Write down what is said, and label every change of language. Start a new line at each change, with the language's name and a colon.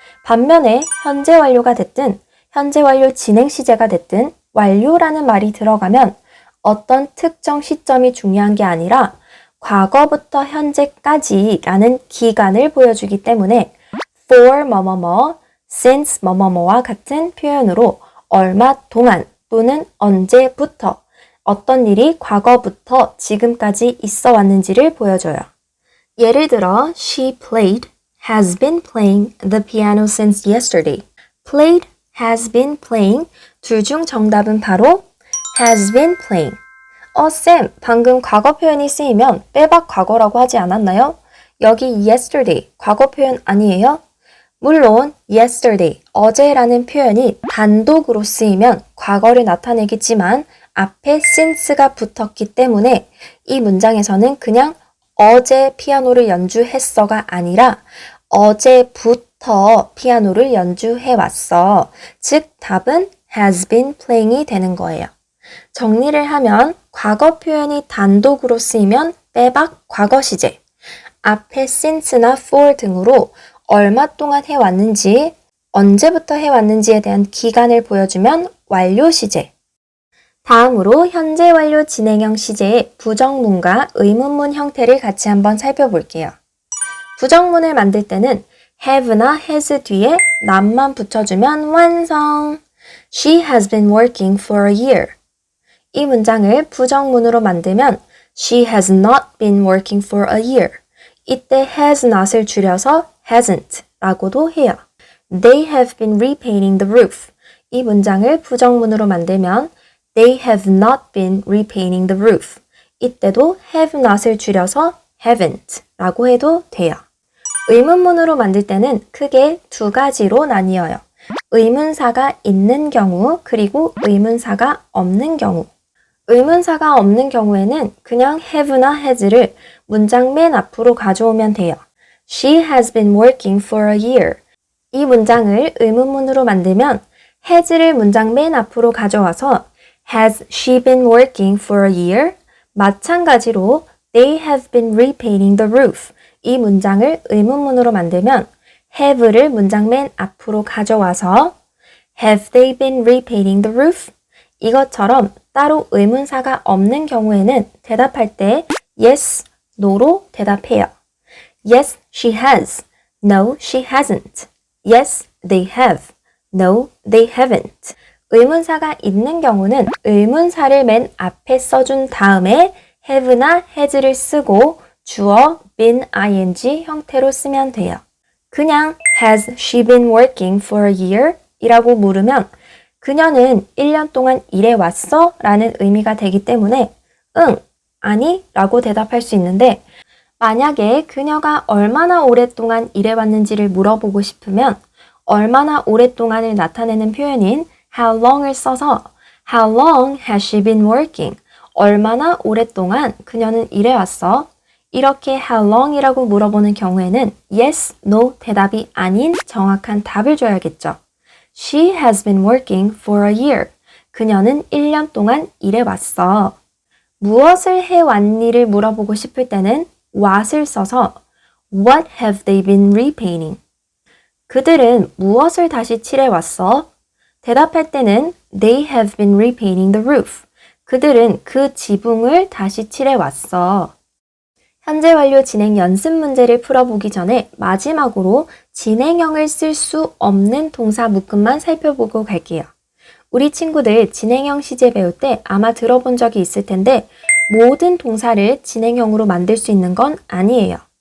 Korean: 반면에 현재 완료가 됐든 현재 완료 진행 시제가 됐든 완료라는 말이 들어가면 어떤 특정 시점이 중요한 게 아니라 과거부터 현재까지라는 기간을 보여주기 때문에 for 뭐뭐뭐, since 뭐뭐뭐와 같은 표현으로 얼마 동안 또는 언제부터 어떤 일이 과거부터 지금까지 있어 왔는지를 보여줘요.
English: 예를 들어 She played, has been playing the piano since yesterday. Played, has been playing 둘 중 정답은 바로 has been playing.
Korean: 쌤, 방금 과거 표현이 쓰이면 빼박 과거라고 하지 않았나요? 여기 yesterday, 과거 표현 아니에요? 물론 yesterday, 어제라는 표현이 단독으로 쓰이면 과거를 나타내겠지만 앞에 since가 붙었기 때문에 이 문장에서는 그냥 어제 피아노를 연주했어가 아니라 어제부터 피아노를 연주해왔어. 즉 답은 has been playing이 되는 거예요. 정리를 하면 과거 표현이 단독으로 쓰이면 빼박 과거 시제, 앞에 since나 for 등으로 얼마 동안 해왔는지, 언제부터 해왔는지에 대한 기간을 보여주면 완료 시제. 다음으로 현재 완료 진행형 시제의 부정문과 의문문 형태를 같이 한번 살펴볼게요. 부정문을 만들 때는 have나 has 뒤에 not만 붙여주면 완성!
English: She has been working for a year. 이 문장을 부정문으로 만들면 She has not been working for a year.
Korean: 이때 has not을 줄여서 hasn't 라고도 해요.
English: They have been repainting the roof. 이 문장을 부정문으로 만들면 They have not been repainting the roof.
Korean: 이때도 have not을 줄여서 haven't 라고 해도 돼요. 의문문으로 만들 때는 크게 두 가지로 나뉘어요. 의문사가 있는 경우 그리고 의문사가 없는 경우. 의문사가 없는 경우에는 그냥 have나 has를 문장 맨 앞으로 가져오면 돼요.
English: She has been working for a year.
Korean: 이 문장을 의문문으로 만들면 has를 문장 맨 앞으로 가져와서 Has she been working for a year?
English: 마찬가지로 They have been repainting the roof.
Korean: 이 문장을 의문문으로 만들면 have를 문장 맨 앞으로 가져와서 Have they been repainting the roof? 이것처럼 따로 의문사가 없는 경우에는 대답할 때 yes, no로 대답해요.
English: Yes, she has. No, she hasn't. Yes, they have. No, they haven't.
Korean: 의문사가 있는 경우는 의문사를 맨 앞에 써준 다음에 have나 has를 쓰고 주어 been ing 형태로 쓰면 돼요.
English: 그냥 Has she been working for a year?
Korean: 이라고 물으면 그녀는 1년 동안 일해왔어? 라는 의미가 되기 때문에 응, 아니 라고 대답할 수 있는데 만약에 그녀가 얼마나 오랫동안 일해왔는지를 물어보고 싶으면 얼마나 오랫동안을 나타내는 표현인 how long을 써서 How long has she been working? 얼마나 오랫동안 그녀는 일해왔어? 이렇게 how long이라고 물어보는 경우에는 yes, no 대답이 아닌 정확한 답을 줘야겠죠.
English: She has been working for a year.
Korean: 그녀는 1년 동안 일해왔어. 무엇을 해왔니를 물어보고 싶을 때는 what을 써서 What have they been repainting? 그들은 무엇을 다시 칠해왔어?
English: 대답할 때는 They have been repainting the roof.
Korean: 그들은 그 지붕을 다시 칠해왔어. 현재 완료 진행 연습 문제를 풀어보기 전에 마지막으로 진행형을 쓸 수 없는 동사 묶음만 살펴보고 갈게요. 우리 친구들 진행형 시제 배울 때 아마 들어본 적이 있을 텐데 모든 동사를 진행형으로 만들 수 있는 건 아니에요.